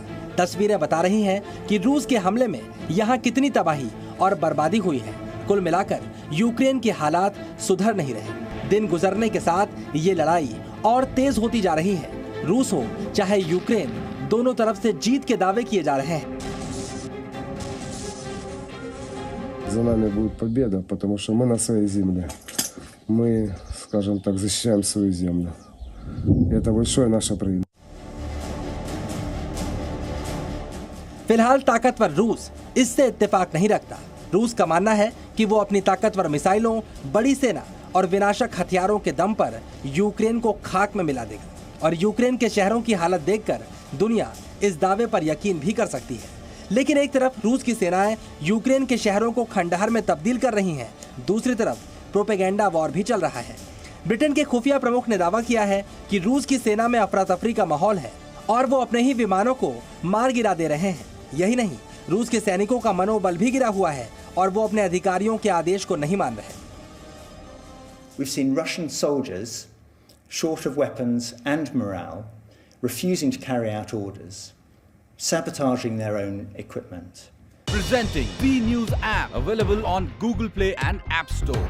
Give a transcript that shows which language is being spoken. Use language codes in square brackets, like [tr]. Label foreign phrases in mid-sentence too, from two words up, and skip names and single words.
[hi] तस्वीरें बता रही हैं कि रूस के हमले में यहां कितनी तबाही और बर्बादी हुई है। कुल मिलाकर यूक्रेन के हालात सुधर नहीं रहे। दिन गुजरने के साथ ये लड़ाई और तेज होती जा रही है। रूस हो चाहे यूक्रेन, दोनों तरफ से जीत के दावे किए जा रहे हैं। [ru] За нами будет победа, потому что мы на своей земле. Мы, скажем так, защищаем свою землю. Это большое наше преимущество. [hi] फिलहाल ताकतवर रूस इससे इत्तेफाक नहीं रखता। रूस का मानना है कि वो अपनी ताकतवर मिसाइलों, बड़ी सेना और विनाशक हथियारों के दम पर यूक्रेन को खाक में मिला देगा। और यूक्रेन के शहरों की हालत देखकर दुनिया इस दावे पर यकीन भी कर सकती है। लेकिन एक तरफ रूस की सेनाएं यूक्रेन के शहरों को खंडहर में तब्दील कर रही हैं, दूसरी तरफ [en] propaganda war [hi] भी चल रहा है। ब्रिटेन के खुफिया प्रमुख ने दावा किया है कि रूस की सेना में अफरा तफरी का माहौल है और वो अपने ही विमानों को मार गिरा दे रहे हैं। यही नहीं, रूस के सैनिकों का मनोबल भी गिरा हुआ है और वो अपने अधिकारियों के आदेश को नहीं मान रहे। [en] We've seen Russian soldiers, short of weapons and morale, refusing to carry out orders, sabotaging their own equipment. Presenting B News app, available on Google Play and App Store.